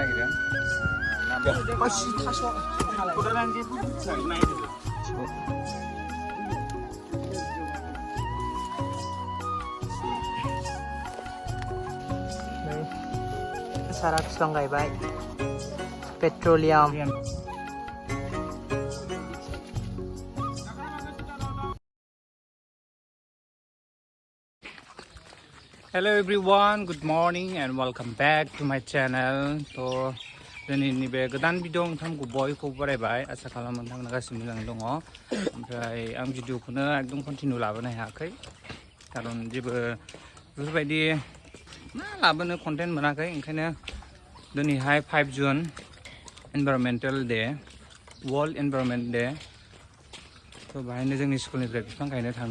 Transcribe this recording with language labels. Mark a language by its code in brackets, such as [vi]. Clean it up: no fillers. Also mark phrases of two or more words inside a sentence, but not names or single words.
[brx] सारा बिफां गायबाय पेट्रलियाम [en] Hello everyone, good morning and welcome back to my channel. So, [brx] दिनैनि बे गोदान भिडिअ नोंथांखौ बयखौ बरायबाय आसा खालामो नोंथांमोना गासिबो मोजाङै दङ ओमफ्राय आं भिडिअखौनो एकदम कन्टिनिउ लाबोनो हायाखै खारन जेबो बेफोरबायदि मा लाबोनो कन्टेन्ट मोनाखै ओंखायनो दिनैहाय 5 जुन एनभायरनमेन्टेल डे वर्ल्ड एनभायरनमेन्ट डे स' बाहायनो जोंनि स्कुलनिफ्राय बिफां गायनो थांनो